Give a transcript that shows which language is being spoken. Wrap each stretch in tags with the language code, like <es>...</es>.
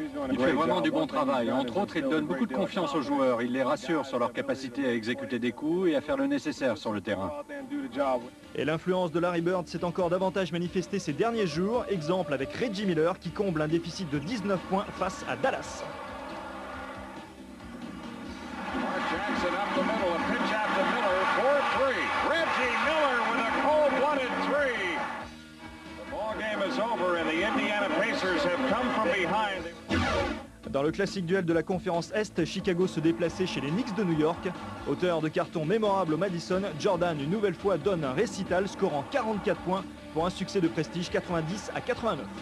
<fr>Il fait vraiment du bon travail. Entre autres, il donne beaucoup de confiance aux joueurs. Il les rassure sur leur capacité à exécuter des coups et à faire le nécessaire sur le terrain. Et l'influence de Larry Bird s'est encore davantage manifestée ces derniers jours. Exemple avec Reggie Miller qui comble un déficit de 19 points face à Dallas.</fr> <en>Jackson up the middle, a pitch out to Miller for 3. Reggie Miller with a cold-blooded 3. The ball game is over and the Indiana Pacers have come from behind.</en> <fr>Dans le classique duel de la conférence Est, Chicago se déplaçait chez les Knicks de New York. Auteur de cartons mémorables au Madison, Jordan une nouvelle fois donne un récital scorant 44 points pour un succès de prestige 90-89.</fr>